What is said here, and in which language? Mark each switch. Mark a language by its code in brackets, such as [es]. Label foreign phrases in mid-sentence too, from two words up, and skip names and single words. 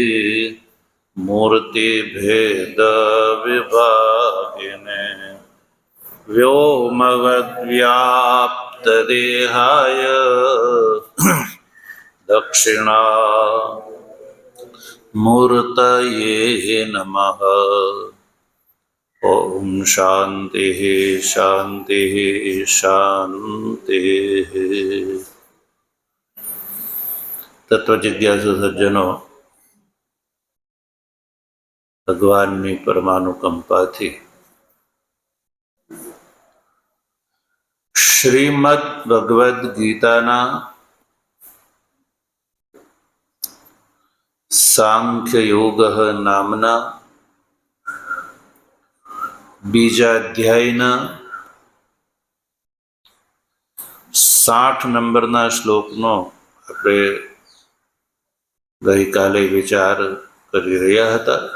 [sa] मूर्तिभेदविभागिने व्योमवद्व्याप्तदेहाय दक्षिणामूर्तये नमः। ओम शांति शांति शांति। [hi] तत्व जिज्ञासु सज्जनों, [gu] ભગવાનની પરમાનુકંપાથી શ્રીમદ ભગવદ્ ગીતાના સાંખ્ય યોગ નામના બીજા અધ્યાયના 60 નંબરના શ્લોકનો આપણે ગઈકાલે વિચાર કરી રહ્યા હતા।